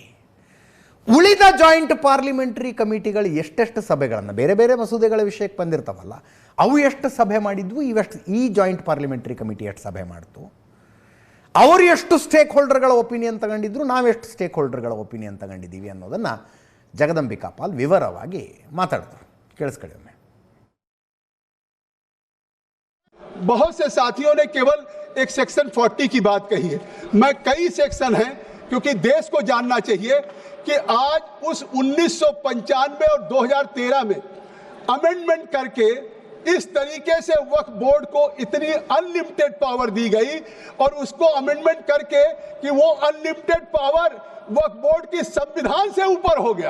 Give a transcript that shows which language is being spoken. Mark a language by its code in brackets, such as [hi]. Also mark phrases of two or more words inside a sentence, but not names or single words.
[kn] ಉಳಿದ [en] joint parliamentary committees [kn] ಎಷ್ಟೆಷ್ಟು ಸಭೆಗಳನ್ನು, ಬೇರೆ ಬೇರೆ ಮಸೂದೆಗಳ ವಿಷಯಕ್ಕೆ ಬಂದಿರ್ತಾವಲ್ಲ, ಅವು ಎಷ್ಟು ಸಭೆ ಮಾಡಿದ್ವು, ಈ [en] joint parliamentary committee [kn] ಎಷ್ಟು ಸಭೆ ಮಾಡ್ತು, ಅವರು ಎಷ್ಟು [en] stakeholders opinion [kn] ತಗೊಂಡಿದ್ರು, ನಾವೆಷ್ಟು [en] stakeholders opinion [kn] ತಗೊಂಡಿದ್ದೀವಿ ಅನ್ನೋದನ್ನು ಜಗದಂಬಿಕಾ ಪಾಲ್ ವಿವರವಾಗಿ ಮಾತಾಡಿದ್ರು. ಕೇಳಿಸ್ಕೊಳ್ಳಿ ಒಮ್ಮೆ. [hi] बहुत से साथियों ने केवल एक सेक्शन 40 की बात कही है। मैं कई सेक्शन हैं, क्योंकि देश को जानना चाहिए कि आज उस 1995 और 2013 में अमेंडमेंट करके इस तरीके से वक्फ बोर्ड को इतनी [en] unlimited power [hi] दी गई और उसको अमेंडमेंट करके कि वो [en] unlimited power [hi] वक्फ बोर्ड की संविधान से ऊपर हो गया।